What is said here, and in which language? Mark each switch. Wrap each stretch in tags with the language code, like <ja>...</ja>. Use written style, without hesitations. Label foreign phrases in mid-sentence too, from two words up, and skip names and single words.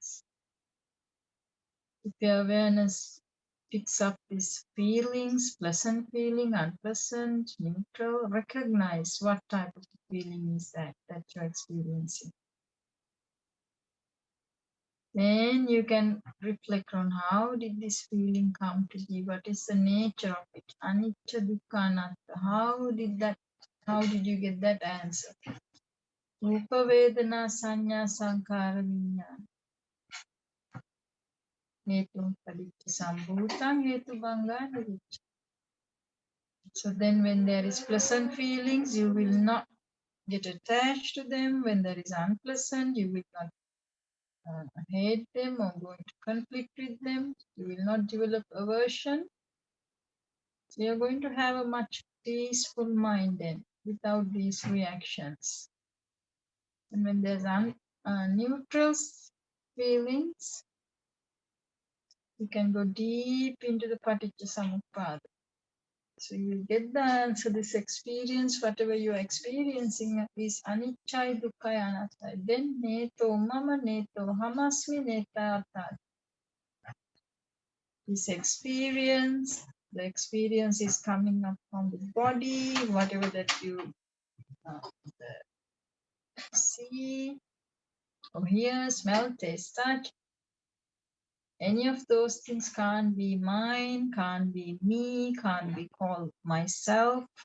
<en>If your awareness picks up these feelings, pleasant feeling, unpleasant, neutral, recognize what type of feeling is that you're experiencing. Then you can reflect on how did this feeling come to be, what is the nature of it,</en> <pi>anicca, dukkha, anatta.</pi> <en>How did you get that answer?</en> <pi>Rupa, vedana, sanya, sankara, viññāna. Hetum padicca sambhutam hetu bhanga niricca.</pi> <en>So then when there is pleasant feelings, you will not get attached to them. When there is unpleasant, you will not hate them or go into conflict with them. You will not develop aversion. So you're going to have a much peaceful mind then without these reactions. And when there's neutral feelings, you can go deep into the</en> <pi>paticca samuppada.</pi> <en>So you will get the answer. This experience, whatever you are experiencing, is</en> <pi>anicca, dukkha, anatta. Then neto mama, neto hamasmi, neta atta.</pi> <en>This experience, the experience is coming up from the body, whatever that you see or hear, smell, taste, touch. Any of those things can't be mine, can't be me, can't be called myself.</en>